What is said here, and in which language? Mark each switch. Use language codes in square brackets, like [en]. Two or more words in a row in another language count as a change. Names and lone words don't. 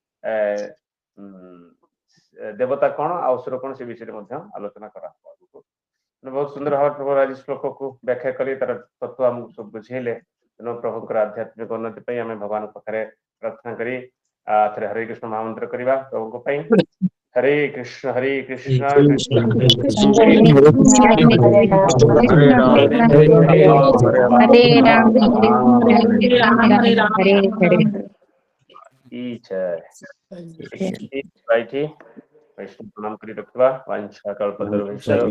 [or] ଦେବତା କଣ ଆଉ ଅସୁର କଣ ସେ ବିଷୟରେ ମଧ୍ୟ ଆଲୋଚନା କରାହବ ଆଗକୁ ବହୁତ ସୁନ୍ଦର ଭାବରେ ପ୍ରଭୁ ଆଜି ଶ୍ଲୋକକୁ ବ୍ୟାଖ୍ୟା କରି ତାର ତତ୍ତ୍ୱ ଆମକୁ ସବୁ ବୁଝେଇଲେ ତେଣୁ ପ୍ରଭୁଙ୍କର ଆଧ୍ୟାତ୍ମିକ ଉନ୍ନତି ପାଇଁ ଆମେ ଭଗବାନଙ୍କ ପାଖରେ ପ୍ରାର୍ଥନା କରି ଥରେ ହରେ କୃଷ୍ଣ ମହାମନ୍ତ୍ର କରିବା ପ୍ରଭୁଙ୍କ ପାଇଁ [sa] हरे कृष्ण कृष्ण कृष्ण कृष्ण हरे राम हरे राम [hi] की जय [or] ରହିଛି ବୈଷ୍ଣବ ପ୍ରଣାମ କରି ରଖିବା ବାଞ୍ଛା କଳ୍ପତରୁଭ୍ୟଶ୍ଚ